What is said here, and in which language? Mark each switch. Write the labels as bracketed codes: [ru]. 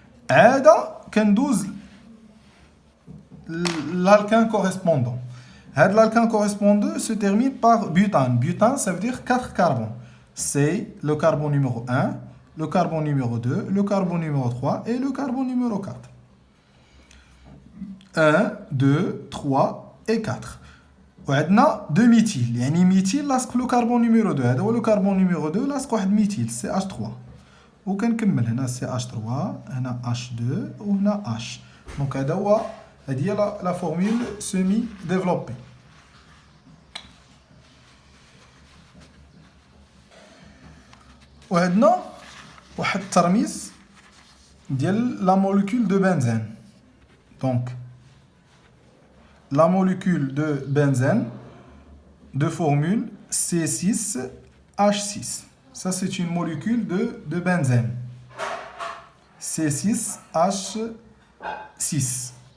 [ar] هذا كندوز l'alkane correspondant. [fr] L'alkane correspondant se termine par butane. Butane, ça veut dire 4 carbones. C'est le carbone numéro 1, le carbone numéro 2, le carbone numéro 3 et le carbone numéro 4. 1, 2, 3 et 4. [ar] وعندنا 2 ميثيل يعني ميثيل لاصق لو كربون نيميرو 2 هذا هو لو كربون نيميرو 2 لاصق واحد ميثيل سي اش 3 وكنكمل هنا سي اش 3 هنا اش 2 وهنا اش دونك هذا هو هذه هي لا فورمول سيمي ديفلوبي. وعندنا واحد الترميز ديال لا موليكول دو بنزين. [fr] دونك la molécule de benzène de formule C6H6. Ça, c'est une molécule de benzène. C6H6.